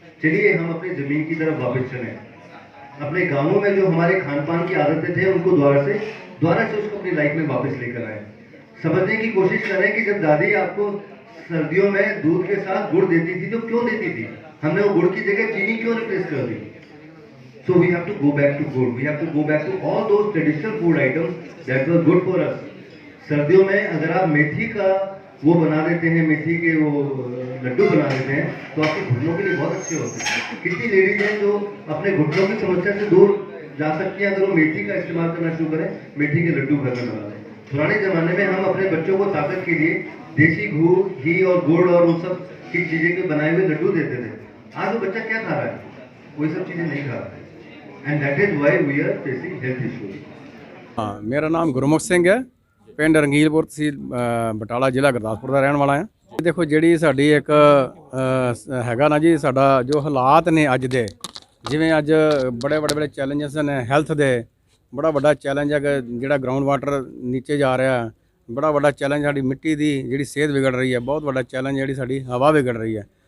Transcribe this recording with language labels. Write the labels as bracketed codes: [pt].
[hi] चलिए हम अपनी ज़मीन की तरफ वापस चलें। अपने गांवों में जो हमारे खान पान की आदतें थे उनको दोबारा से उसको अपनी लाइफ में वापस लेकर आए। समझने की कोशिश करें कि जब दादी आपको सर्दियों में दूध के साथ गुड़ देती थी तो क्यों देती थी? हमने वो गुड़ की जगह चीनी क्यों रिप्लेस कर दी? [en] So we have to go back to good. We have to go back to all those traditional food items that were good for us. [hi] सर्दियों में अगर आप मेथी का वो बना देते हैं, मेथी के वो लड्डू बना देते हैं तो आपके घुटनों के लिए बहुत अच्छे होते हैं। कितनी लेडीज हैं जो अपने घुटनों की समस्या से दूर जा सकती हैं अगर वो मेथी का इस्तेमाल करना शुरू करें, मेथी के लड्डू घर में बना दें। पुराने ज़माने में हम अपने बच्चों को ताकत के लिए देसी घी और गुड़ और उन सब की चीज़ें के बनाए हुए लड्डू देते थे। आज वो बच्चा क्या खा रहा है? वही सब चीज़ें नहीं खा रहा है। [en] And that is why we are facing health issues. [hi] हाँ, मेरा नाम [pa] गुरमुख ਸਿੰਘ ਹੈ, ਪਿੰਡ ਰੰਗੀਲਪੁਰ ਤਹਿਸੀਲ ਬਟਾਲਾ ਜ਼ਿਲ੍ਹਾ ਗੁਰਦਾਸਪੁਰ ਦਾ ਰਹਿਣ ਵਾਲਾ ਹਾਂ। ਦੇਖੋ ਜਿਹੜੀ ਸਾਡੀ ਇੱਕ ਹੈਗਾ ਨਾ ਜੀ, ਸਾਡਾ ਜੋ ਹਾਲਾਤ ਨੇ ਅੱਜ ਦੇ, ਜਿਵੇਂ ਅੱਜ ਬੜੇ ਚੈਲੰਜਸ ਨੇ ਹੈਲਥ ਦੇ। ਬੜਾ ਵੱਡਾ ਚੈਲੰਜ ਹੈ ਜਿਹੜਾ ਗਰਾਊਂਡ ਵਾਟਰ ਨੀਚੇ ਜਾ ਰਿਹਾ, ਬੜਾ ਵੱਡਾ ਚੈਲੰਜ ਸਾਡੀ ਮਿੱਟੀ ਦੀ ਜਿਹੜੀ ਸਿਹਤ ਵਿਗੜ ਰਹੀ ਹੈ, ਬਹੁਤ ਵੱਡਾ ਚੈਲੰਜ ਜਿਹੜੀ ਸਾਡੀ ਹਵਾ ਵਿਗੜ ਰਹੀ ਹੈ।